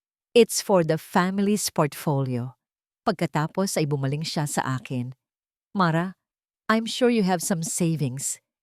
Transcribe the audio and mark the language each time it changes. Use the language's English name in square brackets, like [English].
[English] It's for the family's portfolio. [Filipino] Pagkatapos ay bumaling siya sa akin. [English] Mara, I'm sure you have some savings.